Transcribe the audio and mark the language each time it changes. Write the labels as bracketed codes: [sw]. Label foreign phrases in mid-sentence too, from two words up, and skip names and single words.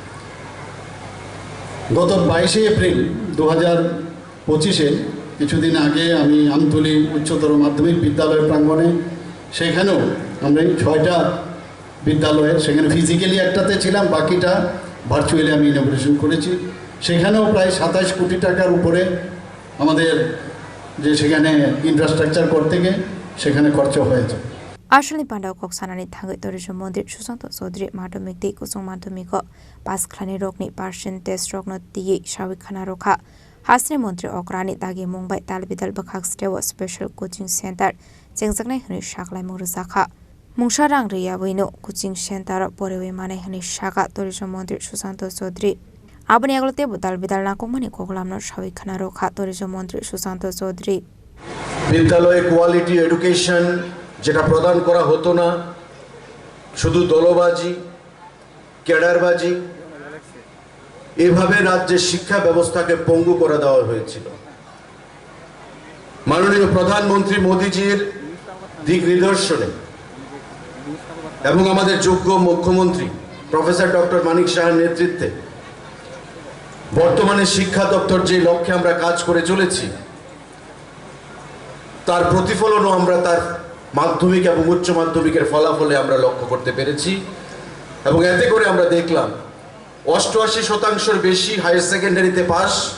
[bn] গত 22 এপ্রিল 2025-এ কিছুদিন আগে আমি আমতলী উচ্চতর মাধ্যমিক বিদ্যালয় প্রাঙ্গণে সেখানেও আমরা 6টা বিদ্যালয়ের সেখানে ফিজিক্যালি একটাতে ছিলাম বাকিটা ভার্চুয়ালি আমি ইনঅগ্রেশন করেছি সেখানেও প্রায় 27 কোটি টাকার উপরে আমাদের যে সেখানে ইনফ্রাস্ট্রাকচার করতে গিয়ে সেখানে খরচ হয়েছে [trp] Ashli Panda Kok Sanani Thangai Tourism Mandir Sushanto Chaudhary Madhyamik Di Kusung Madhyamiko Pass Khlani Rokni Percent Test Rokno Tiye Shawik Khana Rokha Hasni Mantri Okrani Dagi Mumbai Talbidal Bakhak Stewa [en] Special Coaching Center [trp] Jengjaknai Hni Shaklai Murusakha Mungsharang Riya Wino [en] Coaching Center [trp] Porewe Mane Hni Shaka Tourism Mandir Sushanto Chaudhary Abani Aglote Talbidal Nakomani Koklamno Shawik Khana Rokha Tourism Mantri Sushanto Chaudhary [bn] বিদ্যালয়ে [en] quality education [bn] যেটা প্রদান করা হতো না শুধু দলবাজি ক্যাডারবাজি এভাবে রাজ্যের শিক্ষা ব্যবস্থাকে পঙ্গু করে দেওয়া হয়েছিল মাননীয় প্রধানমন্ত্রী মোদিজির দিক নির্দেশনে এবং আমাদের যোগ্য মুখ্যমন্ত্রী প্রফেসর ডক্টর মানিক সাহার নেতৃত্বে বর্তমানে শিক্ষা দপ্তর যে লক্ষ্যে আমরা কাজ করে চলেছি তার প্রতিফলনও আমরা তার মাধ্যমিক এবং উচ্চ মাধ্যমিকের ফলাফলে আমরা লক্ষ্য করতে পেরেছি এবং এতে করে আমরা দেখলাম 88% বেশি [en] higher secondary [bn] পাস